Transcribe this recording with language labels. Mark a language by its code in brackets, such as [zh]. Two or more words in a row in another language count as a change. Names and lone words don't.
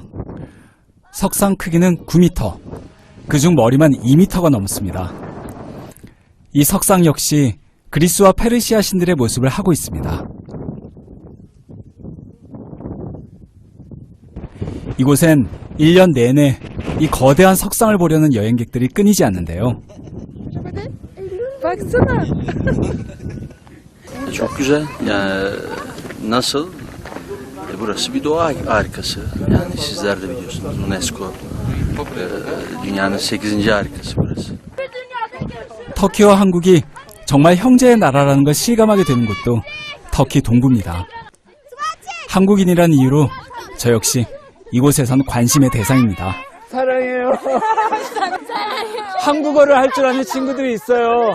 [ko] 석상 크기는 9m, 그중 머리만 2m가 넘습니다. 이 석상 역시 그리스와 페르시아 신들의 모습을 하고 있습니다. 이곳엔 1년 내내 이 거대한 석상을 보려는 여행객들이 끊이지 않는데요. [tr] Çok güzel. Yani nasıl? Burası bir doğa harikası. Yani sizler de biliyorsunuz UNESCO dünyanın 8. harikası burası. [ko] 터키와 한국이 정말 형제의 나라라는 걸 실감하게 되는 곳도 터키 동부입니다. 한국인이란 이유로 저 역시 이곳에선 관심의 대상입니다. 사랑해요. 한국어를 할 줄 아는 친구들이 있어요.